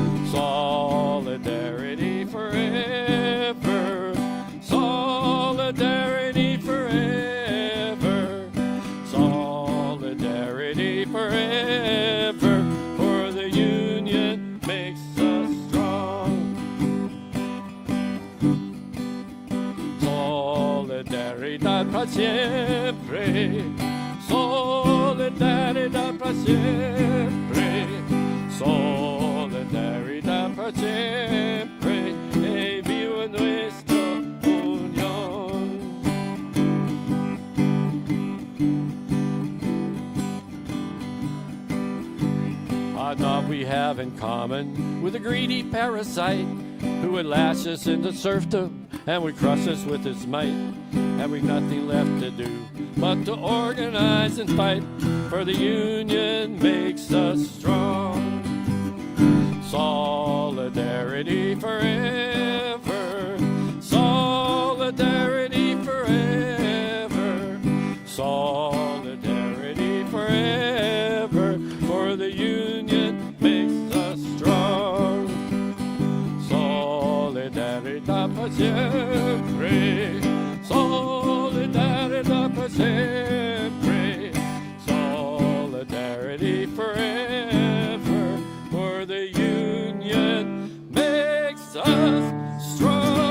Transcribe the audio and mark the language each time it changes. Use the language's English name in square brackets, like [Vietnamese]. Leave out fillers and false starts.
[English] Solidarity forever. Solidarity forever. Solidarity forever. For the union makes us strong. [Spanish] Solidaridad para siempre. Solidaridad para siempre. Solidaridad para siempre. Viva nuestra unión. [English] I thought we have in common with a greedy parasite who would lash us into serfdom and would crush us with his might. And we've nothing left to do but to organize and fight, for the union makes us strong. Solidarity forever. Solidarity forever. Solidarity forever. For the union makes us strong. [Spanish] Solidaridad para siempre. Solidaridad para siempre. [English] Solidarity forever. For the union makes us strong.